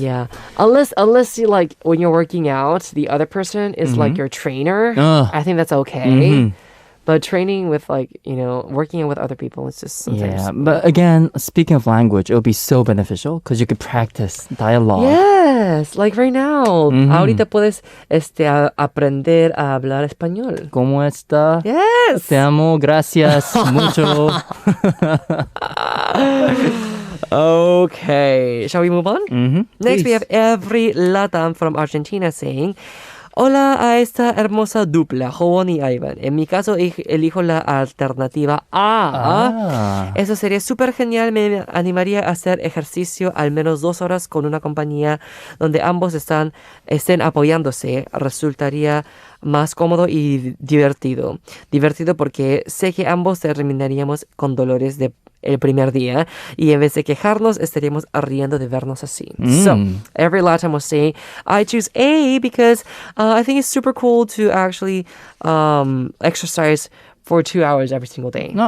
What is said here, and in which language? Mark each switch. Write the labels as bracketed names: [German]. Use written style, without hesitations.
[English] Yeah, unless you like when you're working out, the other person is like your trainer. I think that's okay. But training with working out with other people is just sometimes. Yeah, but again, speaking of language, it would be so beneficial because you could practice dialogue. Yes, like right now. [Spanish] Ahorita puedes aprender a hablar español. ¿Cómo está? [English] Yes. [Spanish] Te amo, gracias, mucho. [English] Okay, shall we move on? Next, we have Everylatam from Argentina saying, [Spanish] hola a esta hermosa dupla, Howon y Aivan. En mi caso, elijo la alternativa A. Eso sería súper genial. Me animaría a hacer ejercicio al menos 2 horas con una compañía donde ambos estén apoyándose. Resultaría más cómodo y divertido. Divertido porque sé que ambos terminaríamos con dolores el primer día y en vez de quejarnos estaríamos riendo de vernos así. [English] So, Everylatam was saying, I choose A because I think it's super cool to actually exercise for 2 hours every single day.